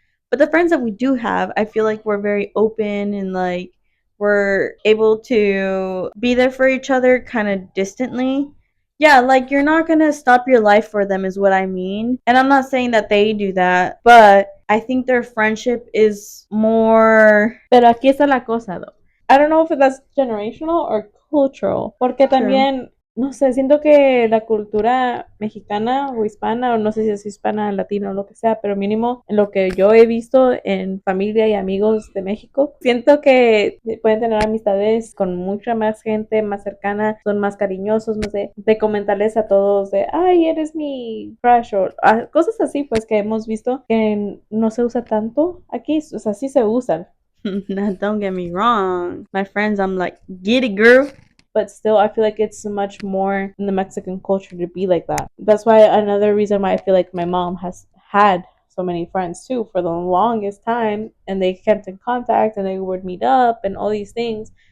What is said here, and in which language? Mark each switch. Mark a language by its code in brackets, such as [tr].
[en] But the friends that we do have, I feel like we're very open and like we're able to be there for each other kind of distantly. Yeah, like you're not gonna stop your life for them is what I mean. And I'm not saying that they do that, but I think their friendship is more... [es] Pero aquí está la cosa, though. [en] I don't know if that's generational or cultural. [es] Porque también... No sé, siento que la cultura mexicana o hispana, o no sé si es hispana, latina o lo que sea, pero mínimo en lo que yo he visto en familia y amigos de México, siento que pueden tener amistades con mucha más gente, más cercana, son más cariñosos, no sé, de comentarles a todos de, ay, eres mi crush, o cosas así, pues que hemos visto que no se usa tanto aquí, o sea, sí se usan. [en] Now, don't get me wrong. My friends, I'm like, get it, girl. But still, I feel like it's much more in the Mexican culture to be like that. That's why another reason why I feel like my mom has had so many friends too for the longest time, and they kept in contact and they would meet up and all these things.